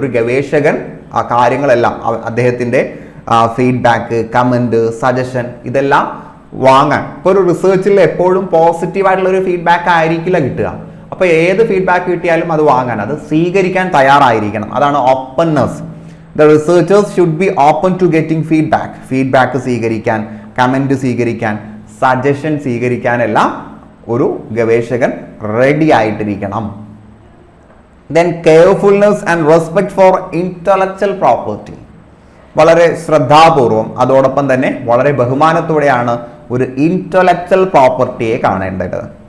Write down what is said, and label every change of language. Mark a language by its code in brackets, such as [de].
[ml] ഒരു ഗവേഷകൻ ആ കാര്യങ്ങളെല്ലാം അദ്ദേഹത്തിൻ്റെ ഫീഡ്ബാക്ക്, കമൻറ്റ്, സജഷൻ ഇതെല്ലാം വാങ്ങാൻ. ഇപ്പോൾ ഒരു റിസർച്ചിൽ എപ്പോഴും പോസിറ്റീവായിട്ടുള്ള ഒരു ഫീഡ്ബാക്ക് ആയിരിക്കില്ല കിട്ടുക. അപ്പോൾ ഏത് ഫീഡ്ബാക്ക് കിട്ടിയാലും അത് വാങ്ങാൻ, അത് സ്വീകരിക്കാൻ തയ്യാറായിരിക്കണം. അതാണ് openness. [en] The researchers should be open to getting feedback. [ml] Feedback സ്വീകരിക്കാൻ, കമൻറ്റ് സ്വീകരിക്കാൻ, സജഷൻ സ്വീകരിക്കാനെല്ലാം ഒരു ഗവേഷകൻ ready ആയിട്ടിരിക്കണം. [en] Then carefulness and respect for intellectual property. [ml] വളരെ ശ്രദ്ധാപൂർവം അതോടൊപ്പം തന്നെ വളരെ ബഹുമാനത്തോടെയാണ് ഒരു ഇന്റലക്ച്വൽ പ്രോപ്പർട്ടിയെ കാണേണ്ടത്.